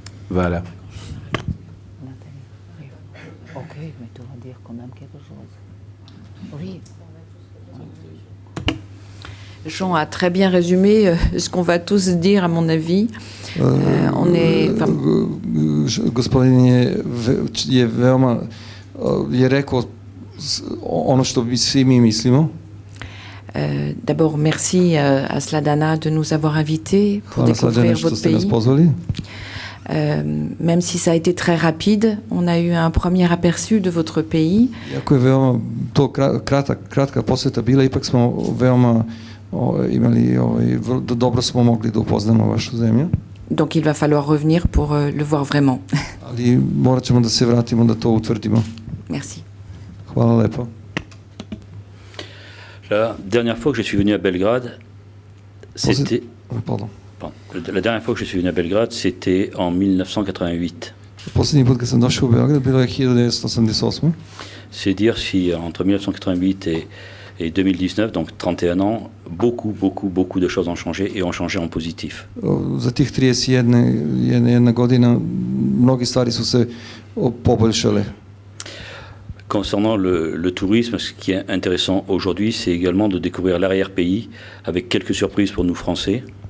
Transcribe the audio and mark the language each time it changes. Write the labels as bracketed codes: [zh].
[fr] Voilà. Nathalie. Ok, mais tu vas dire quand même quelque chose. Oui. Jean a très bien résumé ce qu'on va tous dire, à mon avis. On est... [sr] Gospodin je veoma je rekao ono što svi mi mislimo. [fr] D'abord, merci à Sladana de nous avoir invités pour découvrir votre pays. Même si ça a été très rapide, on a eu un premier aperçu de votre pays. [sr] Iako je veoma to kratka posjeta bila, ipak smo veoma imali, dobro smo mogli da upoznamo vašu zemlju. [fr] Donc il va falloir revenir pour le voir vraiment. [sr] Ali morat ćemo da se vratimo da to utvrdimo. [fr] Merci. [sr] Hvala lepo. [fr] La dernière fois que je suis venu à Belgrade, c'était... Pardon. La dernière fois que je suis venu à Belgrade, c'était en 1988. [sr] Posljednji put kad sam došao u Beograd bilo je 1988. [fr] C'est dire si entre 1988 et 2019, donc 31 ans, beaucoup de choses ont changé et ont changé en positif. [sr] Za tih 31 godina mnogi stvari su se poboljšale. [fr] Concernant le tourisme, ce qui est intéressant aujourd'hui, c'est également de découvrir l'arrière-pays avec quelques surprises pour nous Français.